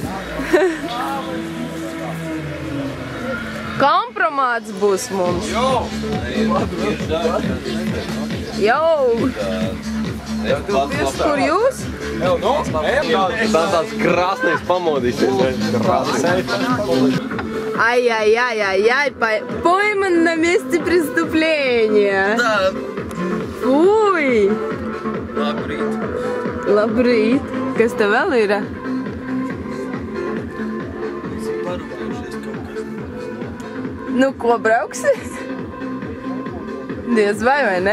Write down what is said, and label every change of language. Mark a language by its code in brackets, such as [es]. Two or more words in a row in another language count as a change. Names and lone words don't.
[lv] Kompromāts būs mums. Jau. Kur jūs? Ev, nu, Tā tāds krāsnais pamodīsies. [ru] Ай-яй-яй-яй-яй, пойман на месте преступления. [lv] Tā, Фуй. labrīt. Labrīt. Kas tev vēl ir? Parūpējušies kaut kas. Nu, ko brauksi? Diez vai ne?